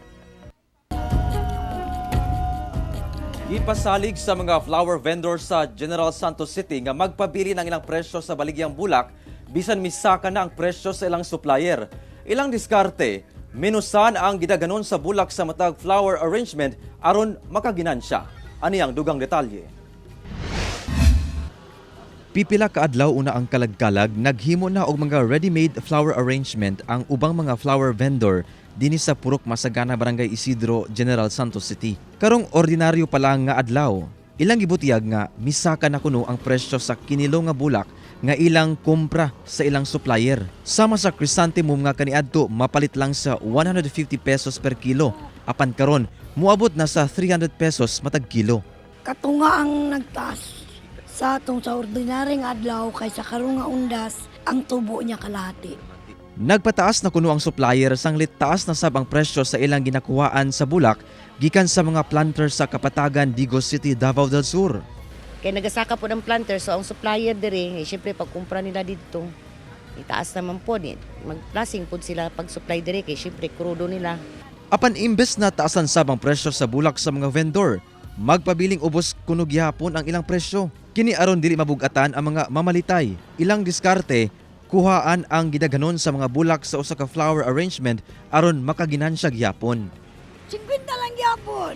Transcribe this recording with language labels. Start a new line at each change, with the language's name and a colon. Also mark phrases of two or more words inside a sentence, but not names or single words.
Cebuano: Ipasalig sa mga
English: flower vendors
Cebuano: sa General Santos City nga magpabili ng ilang presyo sa baligyang bulak bisan misaka na ang presyo sa ilang supplier. Ilang diskarte, minusan ang gidaganon sa bulak sa matag
English: flower arrangement
Cebuano: aron makaginansya. Ani ang dugang detalye. Pipila ka adlaw una ang kalagkalag, naghimo na og mga
English: ready-made flower arrangement
Cebuano: ang ubang mga
English: flower vendor
Cebuano: dinhi sa Purok Masagana, Barangay Isidro, General Santos City. Karong ordinaryo pa lang nga adlaw, Ilang gibutiyag nga misaka na kuno ang presyo sa kinilo nga bulak nga ilang kumpra sa ilang supplier. Sama sa chrysanthemum nga kaniadto mapalit lang sa 150
English: pesos per kilo.
Cebuano: Apan karon muabot na sa 300 pesos matag kilo. Katunga ang nagtaas sa atong sa ordinaryong adlaw kaysa karong nga undas ang tubo niya kalahati. Nagpataas na kuno ang supplier sanglit taas na sab ang presyo sa ilang ginakuhaan sa bulak gikan sa mga planter sa Kapatagan, Digos City, Davao del Sur. Kaya nagasaka po ng planter, so ang supplier dire, siyempre pagkumpra nila dito, itaas naman po din. Mag-plasing po sila pag-supply dire, kaya siyempre krudo nila. Apan imbes na taasan sab ang presyo sa bulak sa mga vendor, magpabiling ubos kuno gyapon ang ilang presyo. Kini aron dili mabugatan ang mga mamalitay. Ilang diskarte, kuhaan ang gidaghanon sa mga bulak sa usa ka
English: flower arrangement
Cebuano: aron makaginansya gyapon. 50 lang yapon.